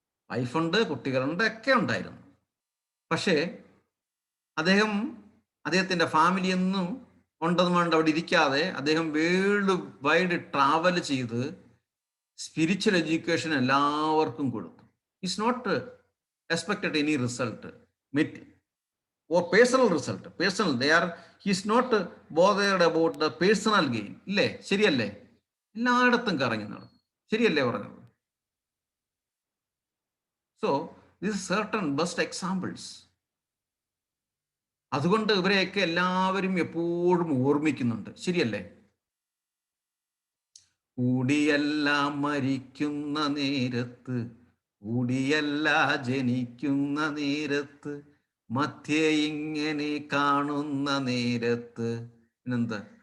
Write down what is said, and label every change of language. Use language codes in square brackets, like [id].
[ml] വൈഫുണ്ട്, കുട്ടികളുണ്ട്, ഒക്കെ ഉണ്ടായിരുന്നു. പക്ഷേ അദ്ദേഹത്തിന്റെ ഫാമിലി ഒന്നും ഉണ്ടെന്ന് വേണ്ട അവിടെ ഇരിക്കാതെ അദ്ദേഹം വേൾഡ് വൈഡ് ട്രാവൽ ചെയ്ത് സ്പിരിച്വൽ എഡ്യൂക്കേഷൻ എല്ലാവർക്കും കൊടുത്തു. [en] It's not expected any result or personal result. He is not bothered about the personal gain. [ml] ഇല്ലേ? ശരിയല്ലേ? എല്ലായിടത്തും കറങ്ങി നടന്നു. ശരിയല്ലേ പറഞ്ഞത്? [en] So this certain best examples. [ml] അതുകൊണ്ട് ഇവരെയൊക്കെ എല്ലാവരും എപ്പോഴും ഓർമ്മിക്കുന്നുണ്ട്. ശരിയല്ലേ? കൂടിയല്ല മരിക്കുന്ന നേരത്ത്, കൂടിയല്ല ജനിക്കുന്ന നേരത്ത്, മധ്യേ ഇങ്ങനെ കാണുന്ന നേരത്ത്, പിന്നെന്ത്?